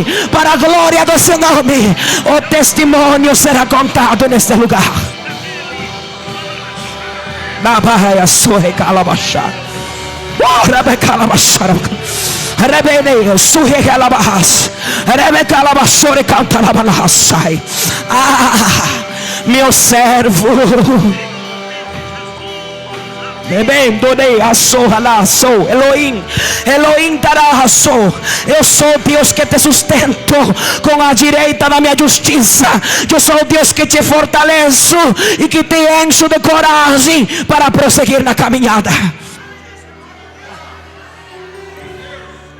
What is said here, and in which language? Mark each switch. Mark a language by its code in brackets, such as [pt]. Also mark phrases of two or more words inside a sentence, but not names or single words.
[pt] Para a glória do seu nome. O testemunho será contado neste lugar. Na baia sorre calabachá. Ora calabachá. Rebenei sorre calabachá. Rebe calabachore cantarabanassai. Meu servo. Sou Elohim, Elohim dará. Eu sou Deus que te sustento com a direita da minha justiça. Eu sou Deus que te fortaleço e que te encho de coragem para prosseguir na caminhada.